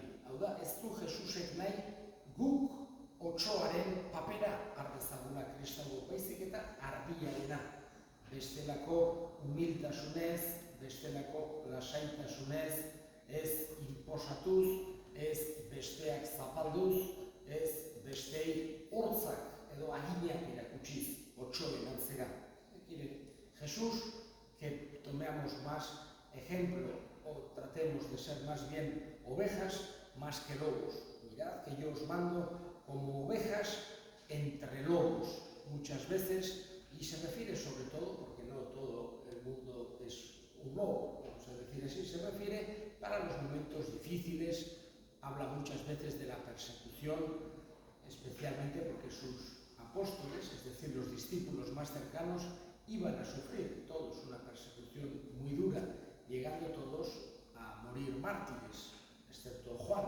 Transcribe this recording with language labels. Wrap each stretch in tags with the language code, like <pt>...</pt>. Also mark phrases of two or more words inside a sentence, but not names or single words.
<eu>Hau da, ez du Jesusek nahi guk otsoaren papera ardezaguna kristau, baizik eta ardiarena. Bestelako humiltasunez, bestelako lasaitasunez, ez inposatuz, ez besteak zapalduz, ez bestei hortzak edo aginak erakutsiz otsoen antzera.</eu> <es>Jesús, que tomemos más ejemplo o tratemos de ser más bien ovejas más que lobos. Mirad que yo os mando como ovejas entre lobos, muchas veces, y se refiere sobre todo, porque no todo el mundo es un lobo, vamos a decir así, se refiere para los momentos difíciles, habla muchas veces de la persecución, especialmente porque sus apóstoles, es decir, los discípulos más cercanos, iban a sufrir todos una persecución muy dura, llegando todos a morir mártires, excepto Juan.</es>